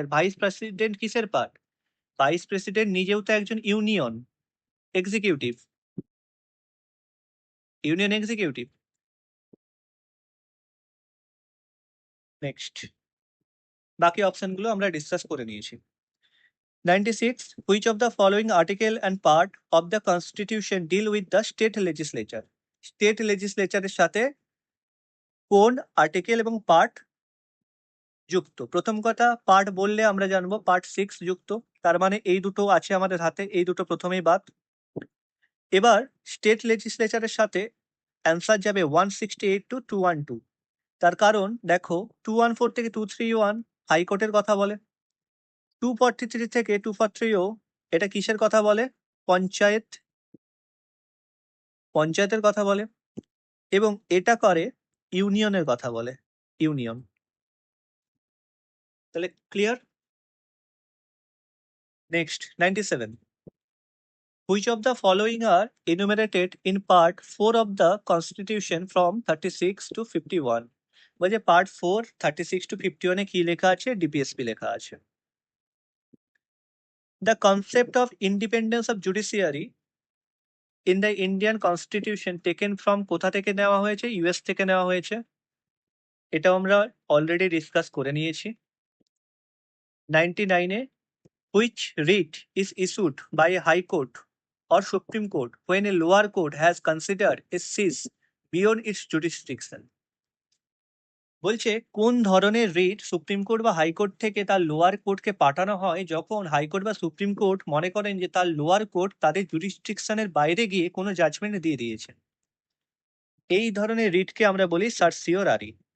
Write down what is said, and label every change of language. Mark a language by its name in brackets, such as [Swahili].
[Bangla] আর vice president কিসের part, vice president নিজেও তো একজন union executive, union executive. Next, বাকি অপশনগুলো আমরা ডিসকাস করে নিয়েছি। [English] 96, which of the following article and part of the constitution deal with the state legislature? [Bangla] State লেজিসলেচারের সাথে কোন আর্টিকেল এবং পার্ট যুক্ত? প্রথম কথা, পার্ট বললে আমরা জানবো পার্ট 6 যুক্ত, তার মানে এই দুটো আছে আমাদের হাতে, এই দুটো প্রথমেই বাদ। এবার স্টেট লেজিসলেচারের সাথে অ্যান্সার যাবে 168 to 212। তার কারণ দেখো, 214 থেকে 231 হাইকোর্টের কথা বলে, 243 থেকে 243ও এটা কিসের কথা বলে, পঞ্চায়েতের কথা বলে, এবং এটা করে ইউনিয়নের কথা বলে, ইউনিয়ন। তাহলে clear. Next 97, [English] Which of the following are enumerated in part 4 of the Constitution from 36 to 51? [Bangla] বলছে পার্ট 4 36 to 51 এ কি লেখা আছে? ডিপিএসপি লেখা আছে। [English] The concept of independence of judiciary in the Indian Constitution taken from [Bangla] কোথা থেকে নেওয়া হয়েছে? ইউএস থেকে নেওয়া হয়েছে। এটাও আমরা অলরেডি ডিসকাস করে নিয়েছি। 99 এ [English] which writ is issued by a high court or Supreme Court when a lower court has considered a case beyond its jurisdiction? [Bangla] বলছে কোন ধরনের রিট সুপ্রিম কোর্ট বা হাইকোর্ট থেকে তার লোয়ার কোর্টকে পাঠানো হয় যখন হাইকোর্ট বা সুপ্রিম কোর্ট মনে করেন যে তার লোয়ার কোর্ট তাদের জুরিসডিকশনের বাইরে গিয়ে কোনো জাজমেন্ট দিয়ে দিয়েছে। এই ধরনের রিটকে আমরা বলি সার্সিওরারি।